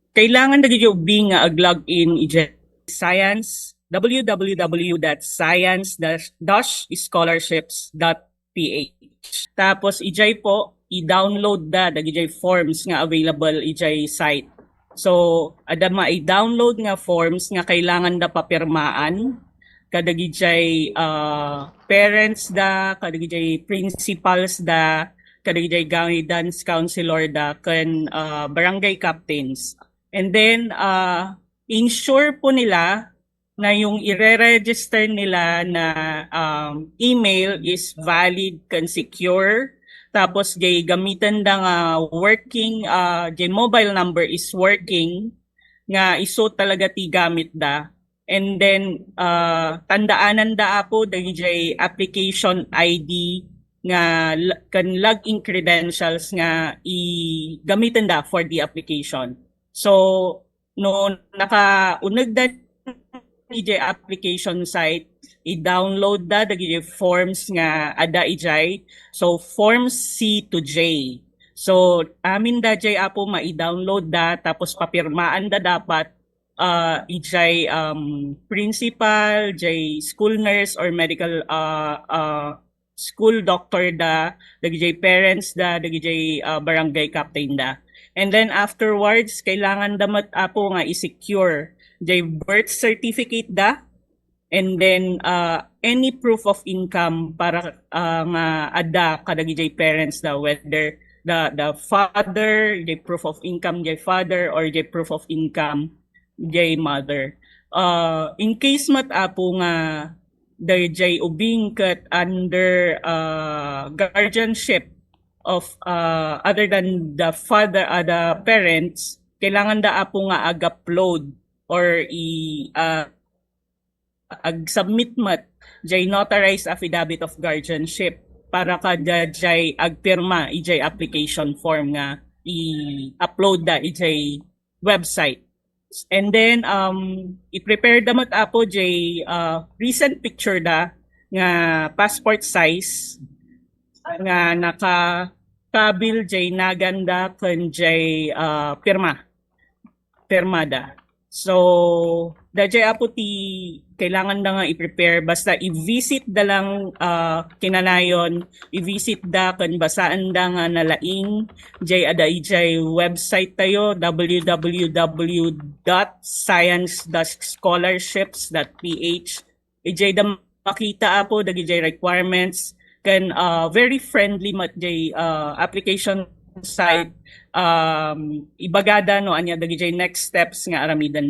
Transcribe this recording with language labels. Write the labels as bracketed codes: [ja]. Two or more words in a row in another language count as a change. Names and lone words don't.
[ilo] kailangan na gyud being nga ag-login science www.science-scholarships.ph. Tapos ijay po i-download da dagijay forms nga available ijay site. So ada ma-i-download nga forms nga kailangan da papirmaan kadagijay parents da, kadagijay principals da, kadagijay [en] guidance counselor [ilo] da ken [en] barangay captains. And then ensure [tl] po nila na yung i-register nila na [en] email is valid and secure. [ilo] Tapos jay gamitan da nga working, jay [en] mobile number is working [ilo] nga iso talaga ti gamit da. [en] And then [ilo] tandaanan da po dagijay [en] application ID [ilo] nga kan [en] login credentials [ilo] nga i-gamitan da [en] for the application. [ilo] So no nakaunag da ijay [en] application site, [ilo] i-download da dagijay forms nga ada ijay. So [en] forms C to J. [ilo] So amin da jay apo ma-i-download da tapos papirmaan da dapat ijay principal, jay [en] school nurse or medical school doctor [ilo] da, dagijay parents da, dagijay [en] barangay captain [ilo] da. [en] And then afterwards [ilo] kailangan damat apo nga i-secure jay [en] birth certificate [ilo] da, [en] and then any proof of income [ilo] para nga ada kadagijay parents da, [en] whether the father, jay proof of income jay father or jay proof of income jay mother. In case [ilo] mat apo nga jay ubing kat [en] under guardianship of other than the father, the parents, [ilo] kailangan da apo nga ag-upload or ag-submit mat jay [en] notarized affidavit of guardianship [ilo] para kada jay agpirma ijay [en] application form [ilo] nga i-upload da ijay website. And then i-prepare damat apo jay [en] recent picture [ilo] da nga [en] passport size [ilo] nga naka-kabil jay naganda ken jay pirmada. So dajay apo ti kailangan da nga i-prepare basta i-visit da lang kinanayon, i-visit da ken basaan da nga nalaing jay ada ijay website tayo www.science-scholarships.ph. Ijay da makita apo dagijay requirements ken [en] very friendly [ilo] mat jay [en] application site. [ilo] Ibagada no anya dagijay [en] next steps [ilo] nga aramidan